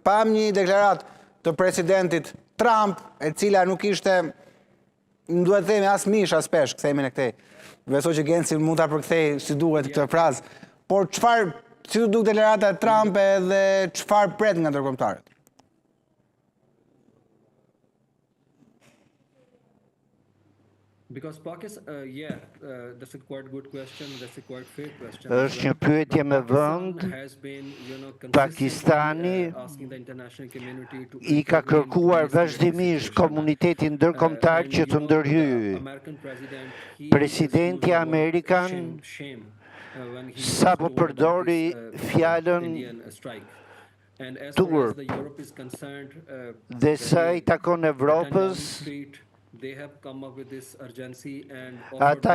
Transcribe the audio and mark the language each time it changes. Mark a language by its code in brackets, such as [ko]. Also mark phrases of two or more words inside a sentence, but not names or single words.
[sq] Pam një deklaratë të presidentit Trump, e cila nuk ishte, më duhet të themi, as mish as pesh, kthehemi në këtej. Besoj që Genci mund ta përkthej si duhet këtë frazë. Por si të duk deklarata e Trump dhe çfarë pret nga ndërkombëtarët? [en] Because Pakistan, that's a quite good question. That's a quite fair question. [sq] Është një pyetje me vend. Pakistani I ka kërkuar vazhdimisht komunitetin ndërkombëtar që të ndërhyjë. Presidenti Amerikan sa po përdori fjalën turp dhe sa I takon Evropës, ata